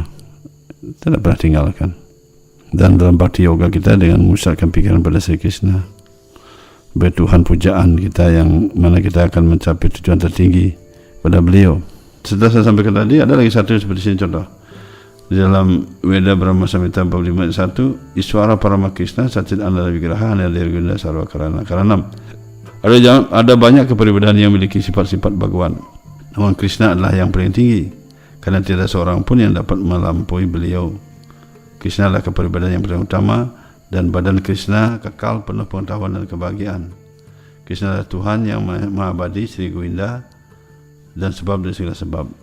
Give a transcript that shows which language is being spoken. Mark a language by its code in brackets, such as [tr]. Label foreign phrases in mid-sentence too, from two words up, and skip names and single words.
[id] Tidak pernah tinggalkan. Dan dalam Bhakti Yoga kita dengan memusatkan pikiran pada Sri Krishna, sebagai Tuhan pujaan kita yang mana kita akan mencapai tujuan tertinggi pada beliau. Setelah saya sampaikan tadi, ada lagi satu seperti sini contoh. Di dalam Weda Brahma Samhita 45:1, [sa] Iswara Parama Krishna Sacit Ananda Vigraha Nirgunda Sarva Karana Karanam. [id] Ada banyak kepribadian yang memiliki sifat-sifat Bhagawan. Namun Krishna adalah yang paling tinggi, karena tidak seorang pun yang dapat melampaui beliau. Krishna adalah kepribadian yang paling utama, dan badan Krishna kekal penuh pengetahuan dan kebahagiaan. Krishna adalah Tuhan yang Maha Abadi, Sri Govinda, dan sebab dari segala sebab.